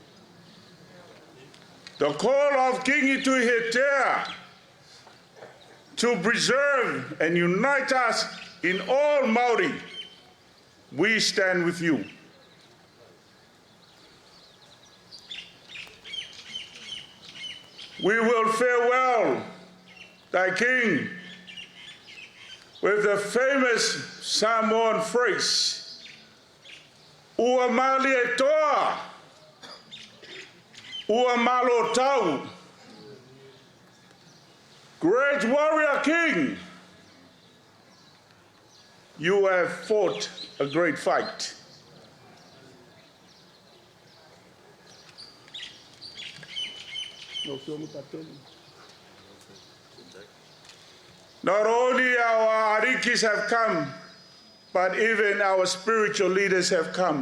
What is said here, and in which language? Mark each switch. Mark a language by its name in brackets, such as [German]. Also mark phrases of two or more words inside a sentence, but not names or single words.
[English] The call of King Itūpā to preserve and unite us in all Māori, we stand with you. We will farewell thy king with the famous Samoan phrase, [Samoan] Ua mali e toa, ua malo tau. [English] Great warrior king, you have fought a great fight. Not only our arikis have come, but even our spiritual leaders have come.